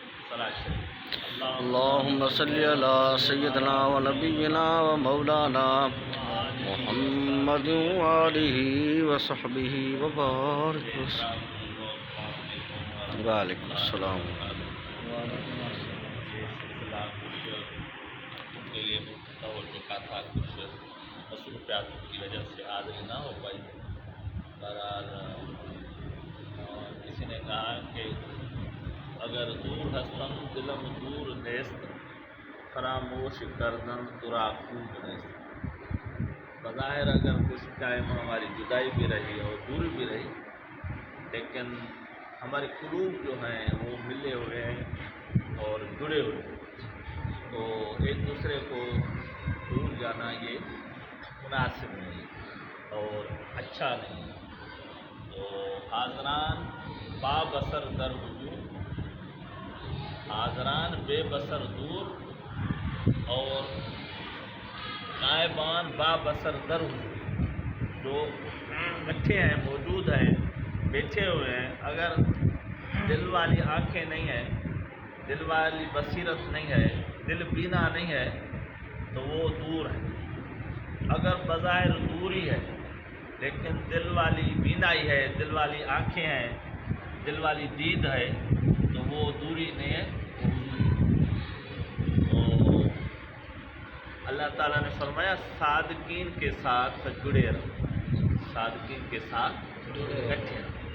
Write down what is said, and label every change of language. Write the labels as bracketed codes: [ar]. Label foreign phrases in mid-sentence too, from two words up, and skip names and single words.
[ur] صلاۃ شریف۔ [ar] اللهم صل على سيدنا ونبينا ومولانا محمد وآله وصحبه وبارك وسلم۔ وعلیکم السلام۔ [ur] کے لیے منتخب ہو چکا تھا، کچھ مصروفیات کی وجہ سے حاضری نہ ہو پائی۔ بہرحال کسی نے کہا کہ [fa] اگر دور ہستم دلم دور نیست، فراموش کردن ترا خوب نیست۔ [ur] بظاہر اگر کچھ ٹائم ہماری جدائی بھی رہی اور دوری بھی رہی، لیکن ہمارے قلوب جو ہیں وہ ملے ہوئے ہیں اور جڑے ہوئے ہیں، تو ایک دوسرے کو بھول جانا یہ مناسب نہیں اور اچھا نہیں۔ [fa] تو حاضران با بصر در وجود، حاضران بے بصر دور، اور نائبان با بصر در وجود، [ur] جو اکٹھے ہیں، موجود ہیں، بیٹھے ہوئے ہیں، اگر دل والی آنکھیں نہیں ہیں، دل والی بصیرت نہیں ہے، دل بینا نہیں ہے، تو وہ دور ہے۔ اگر بظاہر دوری ہے لیکن دل والی بینائی ہے، دل والی آنکھیں ہیں، دل والی دید ہے، تو وہ دوری نہیں ہے، وہ تو اللہ تعالیٰ نے فرمایا صادقین کے ساتھ جڑے رہو، صادقین کے ساتھ اکٹھے رہو۔